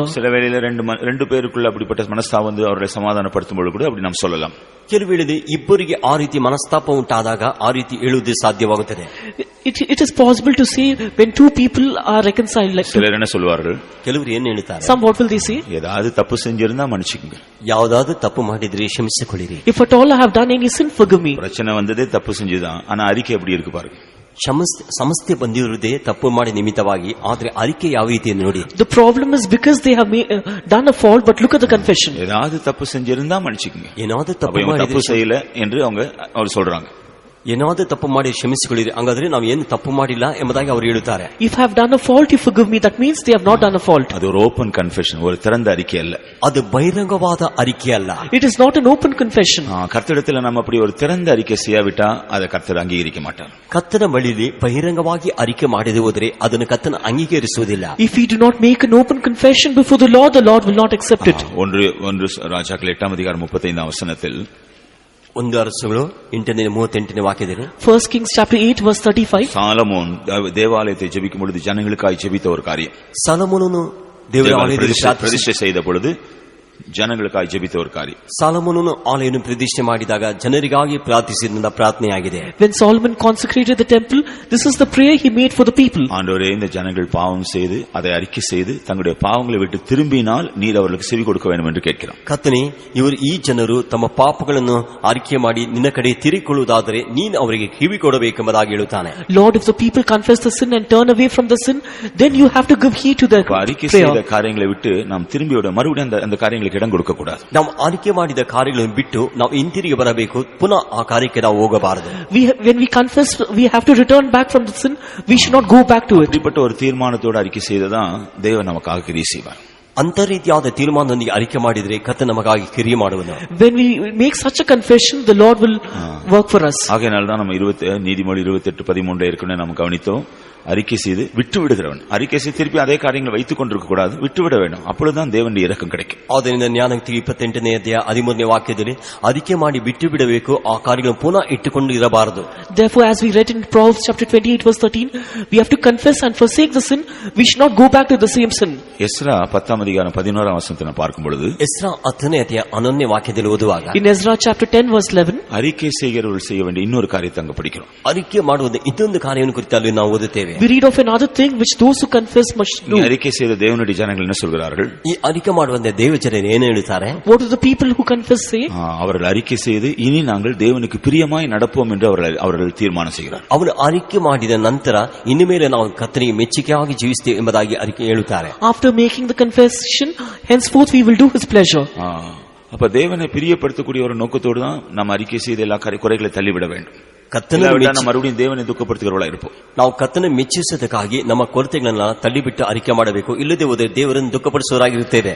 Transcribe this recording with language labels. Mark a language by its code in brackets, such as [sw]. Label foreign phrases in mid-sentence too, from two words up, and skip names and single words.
[ta] சில வேளையில ரெண்டு பேருக்குள்ள அப்படிப்பட்ட மனஸ்தாபம் வந்து அவர்களை சமாதானப்படுத்தும் பொழுது கூட அப்படி நாம் சொல்லலாம். [kn] ಕೆಲವು ವೇಳೆ ಇಬ್ಬರಿಗೆ ಆ ರೀತಿ ಮನಸ್ತಾಪ ಉಂಟಾದಾಗ ಆ ರೀತಿ ಹೇಳುವುದು ಸಾಧ್ಯವಾಗುತ್ತದೆ. [en] It is possible to say when two people are reconciled. Like [ta] சிலர் என்ன சொல்வார்கள்? [kn] ಕೆಲವರು ಏನು ಹೇಳ್ತಾರೆ? [en] Some what will they say? [ta] ஏதாவது தப்பு செஞ்சிருந்தா மன்னிச்சுங்க. [kn] ಯಾವುದಾದ್ರೂ ತಪ್ಪು ಮಾಡಿದ್ರೆ ಕ್ಷಮಿಸಿಕೊಳ್ಳಿರಿ. [en] If at all I have done any sin, forgive me. [ta] பிரச்சனை வந்ததே தப்பு செஞ்சுதான். ஆனா அறிக்கை எப்படி இருக்கு பாருங்க. [kn] ಸಮಸ್ಯೆ ಬಂದಿರುವುದೇ ತಪ್ಪು ಮಾಡಿ ನಿಮಿತ್ತವಾಗಿ, ಆದ್ರೆ ಅರಿಕೆ ಯಾವ ರೀತಿ ನೋಡಿ. [en] The problem is because they have done a fault, but look at the confession. [ta] ஏதாவது தப்பு செஞ்சிருந்தா மன்னிச்சுங்க. [kn] ಏನಾದ್ರೂ [ta] தப்பு செய்யல என்று அவர் சொல்றாங்க. [kn] ಏನಾದ್ರೂ ತಪ್ಪು ಮಾಡಿ ಕ್ಷಮಿಸಿಕೊಳ್ಳಿರಿ, ಹಂಗಾದ್ರೆ ನಾವು ಏನು ತಪ್ಪು ಮಾಡಿಲ್ಲ ಎಂಬುದಾಗಿ ಅವರು ಹೇಳುತ್ತಾರೆ. [en] If I have done a fault, you forgive me. That means they have not done a fault. [ta] அது ஒரு [en] open confession, [ta] ஒரு திறந்த அறிக்கை அல்ல. [kn] அது ಬಹಿರಂಗವಾದ ಅರಿಕೆ ಅಲ್ಲ. [en] It is not an open confession. [ta] கர்த்தரிடத்தில் நம்ம அப்படி ஒரு திறந்த அறிக்கை செய்யாவிட்டா அதை கர்த்தர் அங்கீகரிக்க மாட்டார். [kn] ಕರ್ತನ ಬಳಿಯಲ್ಲಿ ಬಹಿರಂಗವಾಗಿ ಅರಿಕೆ ಮಾಡದೆ ಹೋದರೆ ಅದನ್ನು ಕರ್ತನ ಅಂಗೀಕರಿಸುವುದಿಲ್ಲ. [en] If we do not make an open confession before the Lord will not accept it. [ta] ஒன்று ராஜாக்கள் 8ஆம் அதிகாரம் 35ஆம் வசனத்தில் [kn] 1 ಅರಸುಗಳು 8:38 ವಾಕ್ಯದಲ್ಲಿ [en] 1 Kings chapter 8 verse 35 [ta] சாலமோன் தேவாலயத்தை ஜெபிக்கும் பொழுது ஜனங்களுக்காய் ஜெபித்த ஒரு காரியம். [kn] சாலமோனನು ದೇವರ ಆಲಯದಲ್ಲಿ [ta] ಪ್ರತಿಷ್ಠೆ செய்த பொழுது ಜನங்களுக்காய் ஜெபித்த ஒரு காரியம். [kn] ಸಾಲಮೋನನು ಆಲಯವನ್ನು ಪ್ರತಿಷ್ಠೆ ಮಾಡಿದಾಗ ಜನರಿಗಾಗಿ ಪ್ರಾರ್ಥಿಸಿದ ಪ್ರಾರ್ಥನೆಯಾಗಿದೆ. [en] When Solomon consecrated the temple, this is the prayer he made for the people. [ta] ஆண்டவரே, இந்த ஜனங்கள் பாவம் செய்து அதை அறிக்கை செய்து தங்களுடைய பாவங்களை விட்டு திரும்பினால் நீர் அவர்களுக்கு செவி கொடுக்க வேண்டும் என்று கேட்கிறார். [kn] ಕರ್ತನೇ, ಇವರು ಈ ಜನರು ತಮ್ಮ ಪಾಪಗಳನ್ನು ಅರಿಕೆ ಮಾಡಿ ನಿನ್ನ ಕಡೆ ತಿರುಗಿಕೊಳ್ಳುವುದಾದರೆ ನೀನು ಅವರಿಗೆ ಕಿವಿ ಕೊಡಬೇಕೆಂಬುದಾಗಿ ಹೇಳುತ್ತಾನೆ. [en] Lord, if the people confess the sin and turn away from the sin, then you have to give heed to their [ta] அறிக்கை செய்த காரியங்களை விட்டு நாம் திரும்பியோட மறுபடியும் அந்த காரியங்களுக்கு இடம் கொடுக்க கூடாது. [kn] ನಾವು ಆರಿಕೆ ಮಾಡಿದ ಕಾರ್ಯಗಳನ್ನು ಬಿಟ್ಟು ನಾವು ಹಿಂತಿರುಗಿ ಬರಬೇಕು, ಪುನಃ ಆ ಕಾರ್ಯಕ್ಕೆ ನಾವು ಹೋಗಬಾರದು. [en] When we confess, we have to return back from the sin. We should not go back to it. [ta] இப்படிப்பட்ட ஒரு தீர்மானத்தோட அறிக்கை செய்ததான் தேவன் நமக்காக கிரியை செய்வார். [kn] ಅಂತ ರೀತಿಯಾದ ತೀರ್ಮಾನದೊಂದಿಗೆ ಅರಿಕೆ ಮಾಡಿದ್ರೆ ಕರ್ತನು ನಮಗಾಗಿ ಕ್ರಿಯೆ ಮಾಡುವನು. [en] When we make such a confession, the Lord will work for us. [ta] ஆகையினால தான் நம்ம நீதிமொழி 28:13 ஏற்கனவே நாம் கவனித்தோம். அறிக்கை செய்து விட்டு விடுகிறவன், அறிக்கை செய்து திருப்பி அதே காரியங்களை வைத்துக் கொண்டிருக்க கூடாது, விட்டு விட வேண்டும். அப்பொழுதுதான் தேவனுடைய இரக்கம் கிடைக்கும். [kn] ಆದ್ದರಿಂದ ಜ್ಞಾನೋಕ್ತಿ 28ನೇ ಅಧ್ಯಾಯ 13ನೇ ವಾಕ್ಯದಲ್ಲಿ ಅರಿಕೆ ಮಾಡಿ ಬಿಟ್ಟು ಬಿಡಬೇಕು, ಆ ಕಾರ್ಯಗಳನ್ನು ಪುನಃ ಇಟ್ಟುಕೊಂಡು ಇರಬಾರದು. [en] Therefore, as we read in Proverbs chapter 28 verse 13, we have to confess and forsake the sin. We should not go back to the same sin. [ta] எஸ்ரா 10ஆம் அதிகாரம் 11ஆம் வசனத்தை நான் பார்க்கும் பொழுது, [kn] ಎಸ್ರಾ 10ನೇ ಅಧ್ಯಾಯ 11ನೇ ವಾಕ್ಯದಲ್ಲಿ ಓದುವಾಗ [en] In Ezra chapter 10 verse 11, [ta] அறிக்கை செய்கிறவர்கள் செய்ய வேண்டிய இன்னொரு காரியத்தை அங்க படிக்கிறோம். [kn] ಅರಿಕೆ ಮಾಡುವುದು ಇನ್ನೊಂದು ಕಾರ್ಯವನ್ನು ಕುರಿತಲ್ಲಿ ನಾವು ಓದುತ್ತೇವೆ. [en] we read of another thing which those who confess must do. [ta] நீ அறிக்கை செய்த தேவனுடைய ஜனங்கள் என்ன சொல்கிறார்கள்? [kn] ಈ ಅರಿಕೆ ಮಾಡುವಂತೆ ದೇವಜನರು ಏನು ಹೇಳುತ್ತಾರೆ? [en] What do the people who confess say? [ta] அவர்கள் அறிக்கை செய்து இனி நாங்கள் தேவனுக்கு பிரியமாய் நடப்போம் என்று அவர்கள் தீர்மானம் செய்கிறார். [kn] ಅವರು ಅರಿಕೆ ಮಾಡಿದ ನಂತರ ಇನ್ನು ಮೇಲೆ ನಾವು ಕರ್ತನಿಗೆ ಮೆಚ್ಚುಗೆಯಾಗಿ ಜೀವಿಸುತ್ತೇವೆ ಎಂಬುದಾಗಿ ಅರಿಕೆ ಹೇಳುತ್ತಾರೆ. [en] After making the confession, henceforth we will do his pleasure. [ta] அப்ப தேவனை பிரியப்படுத்தக்கூடிய ஒரு நோக்கத்தோடு தான் நம்ம அறிக்கை செய்த எல்லா குறைகளை தள்ளிவிட வேண்டும். மறுபடியும் தேவனை துக்கப்படுத்துகிறவர்களா இருப்போம். [kn] ನಾವು ಕರ್ತನ ಮೆಚ್ಚಿಸುವುದಕ್ಕಾಗಿ ನಮ್ಮ ಕೊರತೆಗಳನ್ನ ತಳ್ಳಿಬಿಟ್ಟು ಅರಿಕೆ ಮಾಡಬೇಕು, ಇಲ್ಲದೆ ಹೋದರೆ ದೇವರನ್ನು ದುಃಖಪಡಿಸುವರಾಗಿರುತ್ತೇವೆ.